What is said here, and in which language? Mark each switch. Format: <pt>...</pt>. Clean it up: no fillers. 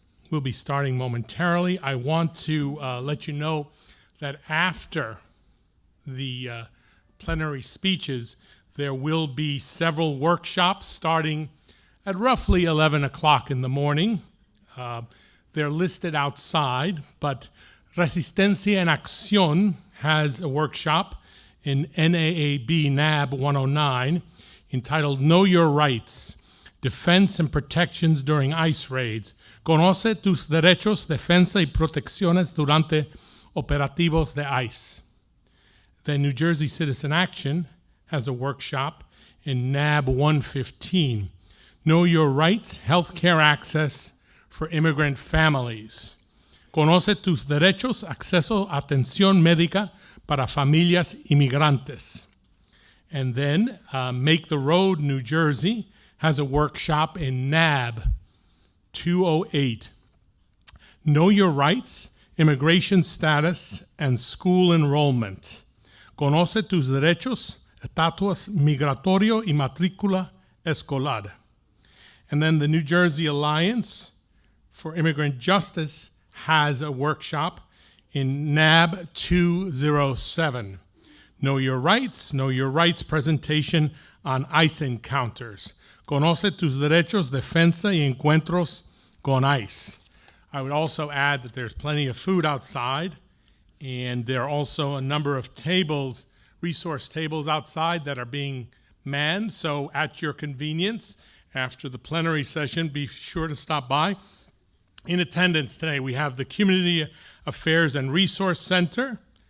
<en>We'll be starting momentarily. I want to let you know that after the plenary speeches, there will be several workshops starting at roughly 11 o'clock in the morning. They're listed outside, but Resistencia en Acción has a workshop in NAAB NAB 109 entitled Know Your Rights, Defense and Protections During ICE Raids.</en> <es>Conoce tus derechos, defensa y protecciones durante operativos de ICE.</es> <en>The New Jersey Citizen Action has a workshop in NAB 115. Know Your Rights, Healthcare Access for Immigrant Families.</en> <es>Conoce tus derechos, acceso a atención médica para familias inmigrantes.</es> <en>And then Make the Road New Jersey has a workshop in NAB 208. Know Your Rights, Immigration Status, and School Enrollment.</en> <es>Conoce tus derechos, estatus migratorio y matrícula escolar.</es> <en>And then the New Jersey Alliance for Immigrant Justice has a workshop in NAB 207. Know Your Rights presentation on ICE encounters.</en> <es>Conoce tus derechos, defensa y encuentros con ICE.</es> <en>I would also add that there's plenty of food outside, and there are also a number of tables, resource tables outside that are being manned. So at your convenience, after the plenary session, be sure to stop by. In attendance today, we have the Community Affairs and Resource Center.</en>